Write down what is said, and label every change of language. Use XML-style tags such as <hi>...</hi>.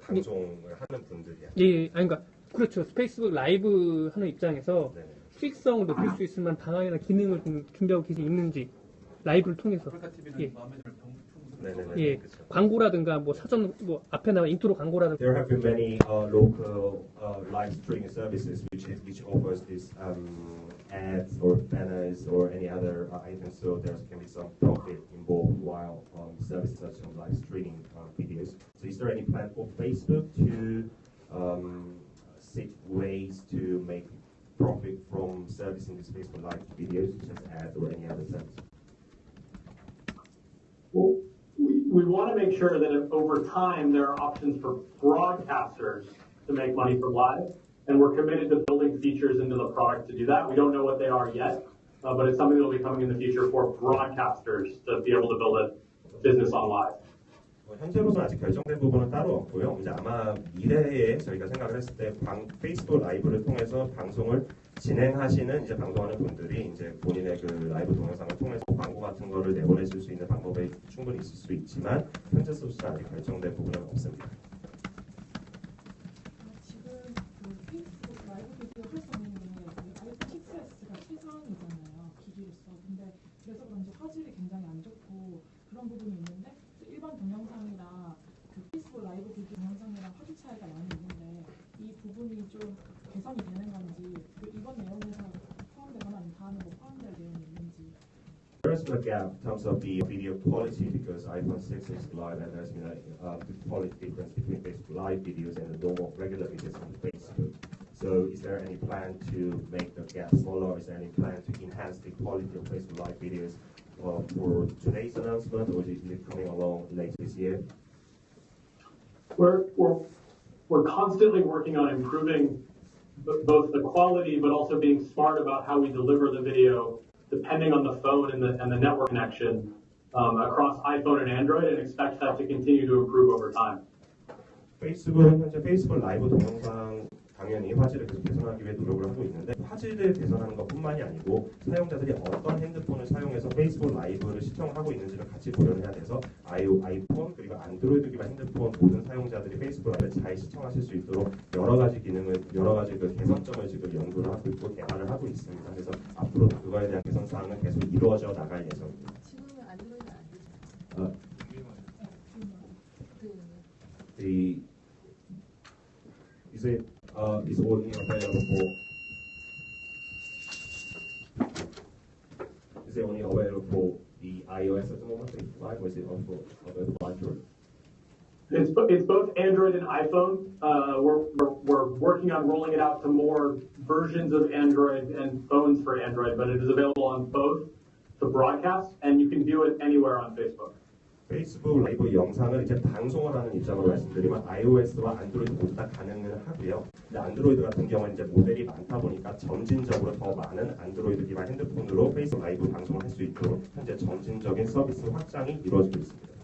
<ko>방송을 하는 분들이야. 예, 그러니까 그렇죠. 페이스북 라이브 하는 입장에서 네네. 수익성을 높일 수 있을 만한 방안이나 기능을 좀 준비하고 있는지 라이브를 통해서. 아프리카 TV는 예. 마음에 들면 네네네. 예, 광고라든가 뭐 사전 뭐 앞에 나와 인트로 광고라든가.</ko> <en>There have been many local live streaming services which offers this ads or banners or any other items, so there can be some profit involved while services such as live streaming videos. So is there any plan for Facebook to seek ways to make profit from servicing these Facebook live videos, such as ads or any other service? Well, we want to make sure that over time there are options for broadcasters to make money from live, and we're committed to building features into the product to do that. We don't know what they are yet, but it's something that will be coming in the future for broadcasters to be able to build a business on live.</en> <ko>현재로서는 아직 결정된 부분은 따로 없고요. 이제 아마 미래에 저희가 생각을 했을 때 페이스북 라이브를 통해서 방송을 진행하시는 이제 방송하는 분들이 이제 본인의 그 라이브 동영상을 통해서 광고 같은 거를 내보내실 수 있는 방법이 충분히 있을 수 있지만 현재로서는 아직 결정된 부분은 없습니다. 지금 페이스북 라이브 비디오 활성화는 아이폰 6S가 최상이잖아요, 기기로서. 근데 그래서 그런지 화질이 굉장히 안 좋고 그런 부분이 있는데 일반 동영상이랑 페이스북 라이브 비디오 동영상이랑 화질 차이가 많이 있는데 이 부분이 좀 개선이 되는 건지, 이번 내용에서 포함되거나 아니면 다음에 뭐 포함될 내용이 있는지.</ko> <en>There is a gap in terms of the video quality because iPhone 6 is live and there's been a quality difference between Facebook live videos and the normal regular videos on Facebook. So is there any plan to make the gap smaller? Is there any plan to enhance the quality of Facebook live videos for today's announcement, or is it coming along later this year? We're constantly working on improving both the quality, but also being smart about how we deliver the video, depending on the phone and the network connection across iPhone and Android, and expect that to continue to improve over time.</en> <ko>페이스북은 현재 페이스북 라이브 동영상 당연히 화질을 계속 개선하기 위해 노력을 하고 있는데 화질을 개선하는 것뿐만이 아니고 사용자들이 어떤 핸드폰을 사용해서 페이스북 라이브를 시청하고 있는지를 같이 고려해야 돼서 아이폰 그리고 안드로이드 기반 핸드폰 모든 사용자들이 페이스북 라이브를 잘 시청하실 수 있도록 여러 가지 그 개선점을 지금 연구를 하고 있고 개발을 하고 있습니다. 그래서 앞으로도 그거에 대한 개선 사항은 계속 이루어져 나갈 예정입니다. 지금은 안드로이드 안 되죠?</ko> <en>Is it is only available? Is it only available the iOS at the moment, 5, or is it also available Android? It's both Android and iPhone. We're working on rolling it out to more versions of Android and phones for Android, but it is available on both to broadcast, and you can view it anywhere on Facebook.</en> <ko>페이스북 라이브 영상을 이제 방송을 하는 입장으로 말씀드리면 iOS와 안드로이드 모두 다 가능을 하고요. 근데 안드로이드 같은 경우는 이제 모델이 많다 보니까 점진적으로 더 많은 안드로이드 기반 핸드폰으로 페이스북 라이브 방송을 할 수 있도록 현재 점진적인 서비스 확장이 이루어지고 있습니다.</ko>